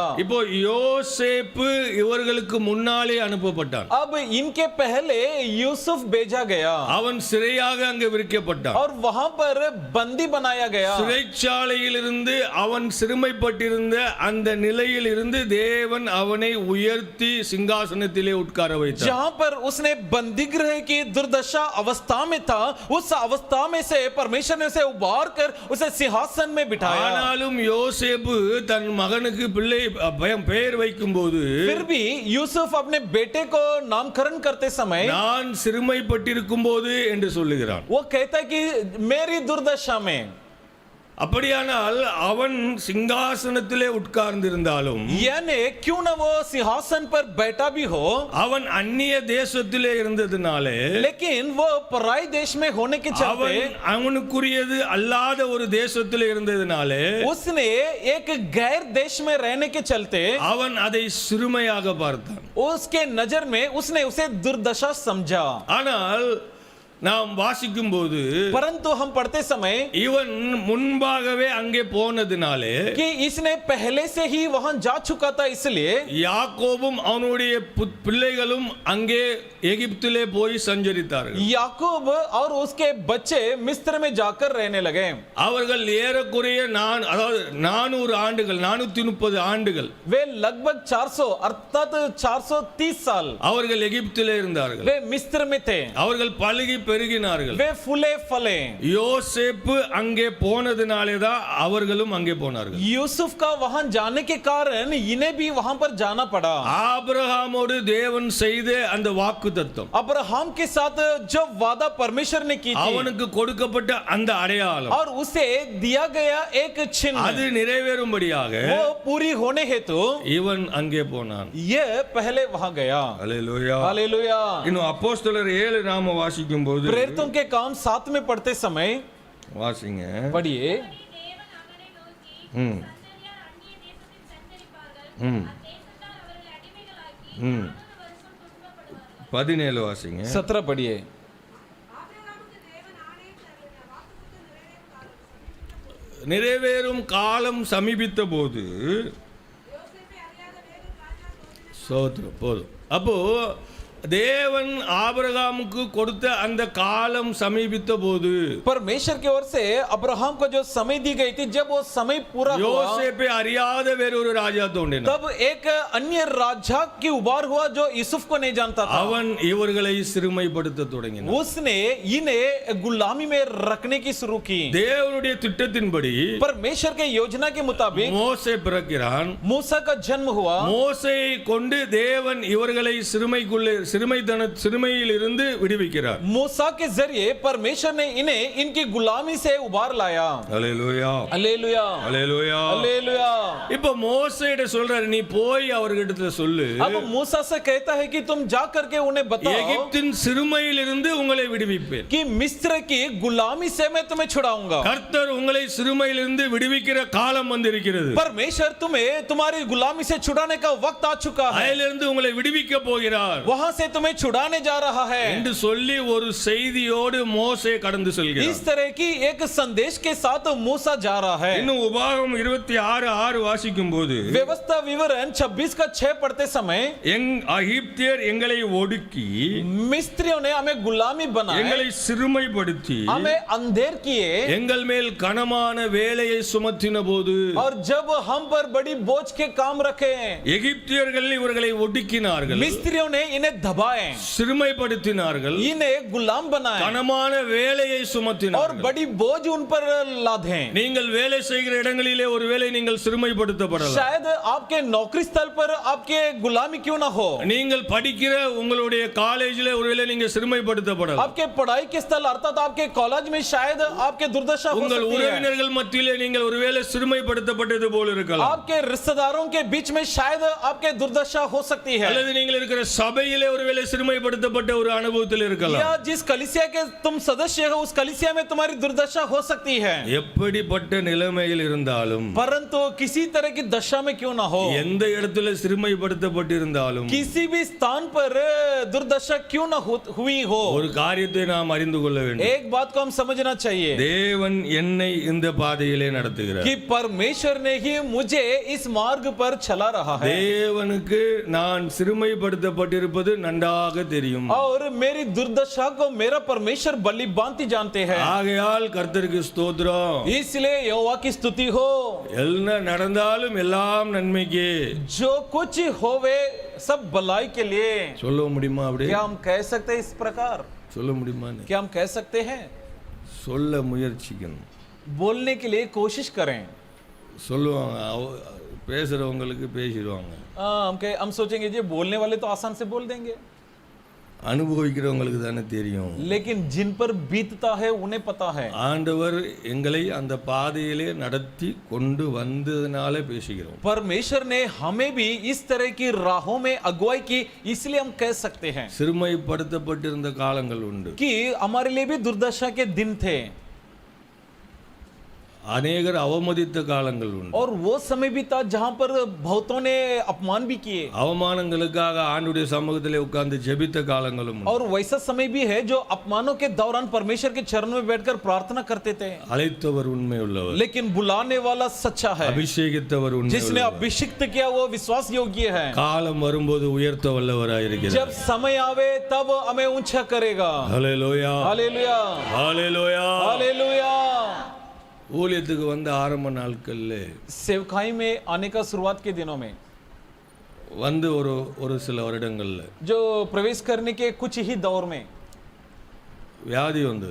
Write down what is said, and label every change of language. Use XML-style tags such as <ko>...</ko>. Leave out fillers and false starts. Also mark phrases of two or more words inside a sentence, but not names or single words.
<ta>இப்போ யோசேப்பு இவர்களுக்கு முன்னாலே அனுப்பப்பட்டான்.</ta> <hi>अब इनके पहले यूसुफ भेजा गया</hi> <ta>அவன் சிறையாக அங்கே விற்கப்பட்டான்.</ta> <hi>और वहां पर बंदी बनाया गया।</hi> <ta>சிறைச்சாலையிலிருந்து அவன் சிறுமைப்பட்டிருந்த அந்த நிலையில் இருந்து தேவன் அவனை உயர்த்தி சிங்காசனத்திலே உட்கார வைத்தார்.</ta> <hi>जहां पर उसने बंदी गृह की दुर्दशा अवस्था में था, उस अवस्था में से परमेश्वर ने उसे उबार कर उसे सिंहासन में बिठाया।</hi> <ta>ஆனாலும் யோசேப்பு தன் மகனுக்கு பிள்ளை பெயர் வைக்கும்போது</ta> <hi>फिर भी यूसुफ अपने बेटे को नामकरण करते समय</hi> <ta>நான் சிறுமைப்பட்டிருக்கும் போது என்று சொல்லுகிறான்.</ta> <hi>वो कहता है कि मेरी दुर्दशा में,</hi> <ta>அப்படியானால் அவன் சிங்காசனத்திலே உட்கார்ந்திருந்தாலும்</ta> <hi>यानी क्यों ना वो सिंहासन पर बैठा भी हो,</hi> <ta>அவன் அந்நிய தேசத்திலே இருந்ததினாலே</ta> <hi>लेकिन वो पराई देश में होने के चलते</hi> <ta>அவன் அவனுக்குரியது அல்லாத ஒரு தேசத்திலே இருந்ததினாலே</ta> <hi>उसने एक गैर देश में रहने के चलते</hi> <ta>அவன் அதை சிறுமையாக பார்த்தான்.</ta> <hi>उसके नजर में उसने उसे दुर्दशा समझा।</hi> <ta>ஆனால் நாம் வாசிக்கும் போது</ta> <hi>परंतु हम पढ़ते समय</hi> <ta>இவன் முன்பாகவே அங்கே போனதினாலே</ta> <hi>कि इसने पहले से ही वहां जा चुका था, इसलिए</hi> <ta>யாக்கோபும் அவனுடைய பிள்ளைகளும் அங்கே எகிப்திலே போய் சஞ்சரித்தார்கள்.</ta> <hi>याकूब और उसके बच्चे मिस्र में जाकर रहने लगे।</hi> <ta>அவர்கள் ஏறக்குறைய அதாவது 400 ஆண்டுகள் 430 ஆண்டுகள்</ta> <hi>वे लगभग 400 अर्थात 430 साल</hi> <ta>அவர்கள் எகிப்திலே இருந்தார்கள்.</ta> <hi>वे मिस्र में थे,</hi> <ta>அவர்கள் பலுகி பெருகினார்கள்.</ta> <hi>वे फूले फले।</hi> <ta>யோசேப்பு அங்கே போனதினாலே தான் அவர்களும் அங்கே போனார்கள்.</ta> <hi>यूसुफ का वहां जाने के कारण इन्हें भी वहां पर जाना पड़ा।</hi> <ta>ஆபிரகாமோடு தேவன் செய்த அந்த வாக்குத்தத்தம்,</ta> <hi>अब्राहम के साथ जो वादा परमेश्वर ने की थी</hi> <ta>அவனுக்கு கொடுக்கப்பட்ட அந்த அடையாளம்,</ta> <hi>और उसे दिया गया एक चिन्ह,</hi> <ta>அது நிறைவேறும்படியாக</ta> <hi>वो पूरी होने हेतु</hi> <ta>இவன் அங்கே போனான்.</ta> <hi>ये पहले वहां गया।</hi> <ta>அல்லேலூயா.</ta> <hi>हालेलुया।</hi> <ta>இன்னும் அப்போஸ்தலர் 7 நாம வாசிக்கும் போது</ta> <hi>प्रेरितों के काम 7 में पढ़ते समय</hi> <ta>வாசிங்க.</ta> <hi>पढ़िए।</hi> <ta>ம் ம் 17 வாசிங்க.</ta> <hi>17 पढ़िए।</hi> <ta>நிறைவேறும் காலம் சமீபித்த போது சோத்திரம் போதும். அப்போ தேவன் ஆபிரகாமுக்கு கொடுத்த அந்த காலம் சமீபித்த போது</ta> <hi>परमेश्वर की ओर से अब्राहम को जो समय दी गई थी, जब वो समय पूरा हुआ</hi> <ta>யோசேப்பை அறியாத வேறொரு ராஜா தோன்றினான்.</ta> <hi>तब एक अन्य राजा की उबार हुआ जो यूसुफ को नहीं जानता था।</hi> <ta>அவன் இவர்களை சிறுமைப்படுத்த தொடங்கினான்.</ta> <hi>उसने इन्हें गुलामी में रखने की शुरू की।</hi> <ta>தேவனுடைய திட்டத்தின்படி</ta> <hi>परमेश्वर के योजना के मुताबिक</hi> <ta>மோசே பிறக்கிறான்.</ta> <hi>मूसा का जन्म हुआ।</hi> <ta>மோசேயை கொண்டு தேவன் இவர்களை சிறுமையில் இருந்து விடுவிக்கிறார்.</ta> <hi>मूसा के जरिए परमेश्वर ने इन्हें इनकी गुलामी से उबार लाया।</hi> <ta>அல்லேலூயா.</ta> <hi>हालेलुया।</hi> <ta>அல்லேலூயா.</ta> <hi>हालेलुया।</hi> <ta>இப்போ மோசேயிட சொல்றாரு, நீ போய் அவர்கிட்ட சொல்லு,</ta> <hi>अब मूसा से कहता है कि तुम जा करके उन्हें बताओ</hi> <ta>எகிப்தின் சிறுமையில் இருந்து உங்களை விடுவிப்பேன்.</ta> <hi>कि मिस्र की गुलामी से मैं तुम्हें छुड़ाऊंगा।</hi> <ta>கர்த்தர் உங்களை சிறுமையில் இருந்து விடுவிக்கிற காலம் வந்திருக்கிறது.</ta> <hi>परमेश्वर तुम्हें तुम्हारी गुलामी से छुड़ाने का वक्त आ चुका है।</hi> <ta>அதிலிருந்து உங்களை விடுவிக்க போகிறார்</ta> <hi>वहां से तुम्हें छुड़ाने जा रहा है</hi> <ta>என்று சொல்லி ஒரு செய்தியோடு மோசே கடந்து செல்கிறார்.</ta> <hi>इस तरह की एक संदेश के साथ मूसा जा रहा है।</hi> <ta>இன்னும் உபாகமம் 26:6 வாசிக்கும் போது</ta> <hi>व्यवस्था विवरण 26 का 6 पढ़ते समय</hi> <ta>எகிப்தியர் எங்களை ஒடுக்கி</ta> <hi>मिस्रियों ने हमें गुलामी बनाए,</hi> <ta>எங்களை சிறுமைப்படுத்தி</ta> <hi>हमें अंधेर किए,</hi> <ta>எங்கள் மேல் கனமான வேலையை சுமத்தின போது</ta> <hi>और जब हम पर बड़ी बोझ के काम रखे,</hi> <ta>எகிப்தியர்கள் இவர்களை ஒடுக்கினார்கள்,</ta> <hi>मिस्त्रियों ने इन्हें दबाए,</hi> <ta>சிறுமைப்படுத்தினார்கள்,</ta> <hi>इन्हें गुलाम बनाए</hi> <ta>கனமான வேலையை</ta> <hi>और</hi> <ta>சுமத்தினார்கள்.</ta> <hi>बड़ी बोझ उन पर लादे।</hi> <ta>நீங்கள் வேலை செய்கிற இடங்களிலே ஒருவேளை நீங்கள் சிறுமைப்படுத்தப்படலாம்.</ta> <hi>शायद आपके नौकरी स्थल पर आपके गुलामी क्यों ना हो,</hi> <ta>நீங்கள் படிக்கிற உங்களுடைய காலேஜிலே ஒருவேளை நீங்க சிறுமைப்படுத்தப்படலாம்.</ta> <hi>आपके पढ़ाई के स्थल अर्थात आपके कॉलेज में शायद आपके दुर्दशा हो</hi> <ta>உங்கள்</ta> <hi>सकती है,</hi> <ta>உறவினர்கள் மத்தியிலே நீங்கள் ஒருவேளை சிறுமைப்படுத்தப்பட்டது போல இருக்கலாம்.</ta> <hi>आपके रिश्तेदारों के बीच में शायद आपके दुर्दशा हो सकती है,</hi> <ta>அல்லது நீங்கள் இருக்கிற சபையிலே ஒருவேளை சிறுமைப்படுத்தப்பட்ட ஒரு அனுபவத்தில் இருக்கலாம்.</ta> <hi>या जिस कलीसिया के तुम सदस्य हो उस कलीसिया में तुम्हारी दुर्दशा हो सकती है।</hi> <ta>எப்படிப்பட்ட நிலைமையில் இருந்தாலும்,</ta> <hi>परंतु किसी तरह की दशा में क्यों ना हो,</hi> <ta>எந்த இடத்துல சிறுமைப்படுத்தப்பட்டிருந்தாலும்,</ta> <hi>किसी भी स्थान पर दुर्दशा क्यों ना हुई हो,</hi> <ta>ஒரு காரியத்தை நாம் அறிந்து கொள்ள வேண்டும்.</ta> <hi>एक बात को हम समझना चाहिए</hi> <ta>தேவன் என்னை இந்த பாதையிலே நடத்துகிறார்.</ta> <hi>कि परमेश्वर ने ही मुझे इस मार्ग पर चला रहा है,</hi> <ta>தேவனுக்கு நான் சிறுமைப்படுத்தப்பட்டிருப்பது நன்றாக தெரியும்.</ta> <hi>और मेरी दुर्दशा को मेरा परमेश्वर भली भांति जानते हैं।</hi> <ta>ஆகையால் கர்த்தருக்கு ஸ்தோத்திரம்.</ta> <hi>इसलिए यहोवा की स्तुति हो।</hi> <ta>என்ன நடந்தாலும் எல்லாம் நன்மைக்கு.</ta> <hi>जो कुछ होवे सब भलाई के लिए।</hi> <ta>சொல்ல முடியுமா? அப்படி</ta> <hi>क्या हम कह सकते हैं इस प्रकार?</hi> <ta>சொல்ல முடியுமா?</ta> <hi>क्या हम कह सकते हैं?</hi> <ta>சொல்ல முயற்சிக்கணும்.</ta> <hi>बोलने के लिए कोशिश करें।</hi> <ta>சொல்லுவாங்க பேசுகிறவங்களுக்கு பேசிடுவாங்க,</ta> <hi>हम सोचेंगे जी बोलने वाले तो आसान से बोल देंगे,</hi> <ta>அனுபவிக்கிறவங்களுக்கு தானே தெரியும்.</ta> <hi>लेकिन जिन पर बीतता है उन्हें पता है।</hi> <ta>ஆண்டவர் எங்களை அந்த பாதையிலே நடத்தி கொண்டு வந்ததுனால பேசுகிறோம்.</ta> <hi>परमेश्वर ने हमें भी इस तरह की राहों में अगुवाई की, इसलिए हम कह सकते हैं</hi> <ta>சிறுமைப்படுத்தப்பட்டிருந்த காலங்கள் உண்டு.</ta> <hi>कि हमारे लिए भी दुर्दशा के दिन थे</hi> <ta>அநேகர் அவமதித்த காலங்கள் உண்டு.</ta> <hi>और वो समय भी था जहां पर बहुतों ने अपमान भी किए,</hi> <ta>அவமானங்களுக்காக ஆண்டுடைய சமூகத்திலே உட்கார்ந்து ஜெபித்த காலங்களும் உண்டு.</ta> <hi>और वैसा समय भी है जो अपमानों के दौरान परमेश्वर के चरणों में बैठकर प्रार्थना करते थे।</hi> <ta>அழைத்தவர் உண்மை உள்ளவர்,</ta> <hi>लेकिन बुलाने वाला सच्चा है,</hi> <ta>அபிஷேகித்தவர் உண்மை</ta> <hi>जिसने</hi> <ta>உள்ளவர்.</ta> <hi>अभिषिक्त किया वो विश्वास योग्य है।</hi> <ta>காலம் வரும்போது உயர்த்த வல்லவராயிருக்கிறார்.</ta> <hi>जब समय आवे तब हमें ऊंचा करेगा।</hi> <ta>ஹல்லேலூயா,</ta> <hi>हालेलुया,</hi> <ta>ஹல்லேலூயா.</ta> <hi>हालेलुया।</hi> <ta>ஊழியத்துக்கு வந்த ஆரம்ப நாட்கள்ல</ta> <hi>सेवकाई में आने का शुरुआत के दिनों में</hi> <ta>வந்து ஒரு சில வருடங்கள்ல</ta> <hi>जो प्रवेश करने के कुछ ही दौर में</hi> <ta>வியாதி வந்தது.</ta>